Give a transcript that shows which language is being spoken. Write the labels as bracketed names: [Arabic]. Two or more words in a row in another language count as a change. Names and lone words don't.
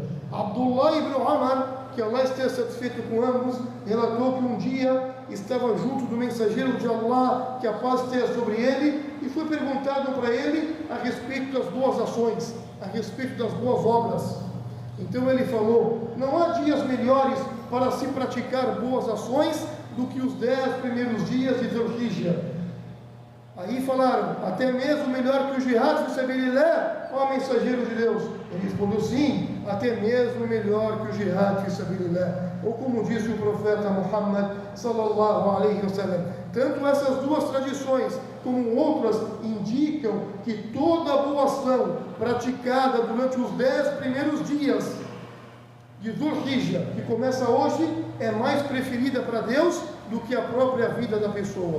[Portuguese] Abdullah ibn Umar, que Allah esteja satisfeito com ambos, relatou que um dia estava junto do mensageiro de Allah, que a paz esteja sobre ele, e foi perguntado para ele a respeito das boas ações, a respeito das boas obras. Então ele falou: não há dias melhores para se praticar boas ações do que os 10 primeiros dias de Dhul Hijjah. Aí falaram: até mesmo melhor que o [Arabic] جهاد في سبيل الله, [Portuguese] ó mensageiro de Deus? Ele respondeu: sim, até mesmo melhor que o [Arabic] جهاد في سبيل الله. [Portuguese] Ou como disse o profeta Muhammad [Arabic] صلى الله عليه وسلم, [Portuguese] tanto essas duas tradições como outras indicam que toda boa ação praticada durante os 10 primeiros dias de Dhul Hijjah, que começa hoje, é mais preferida para Deus do que a própria vida da pessoa.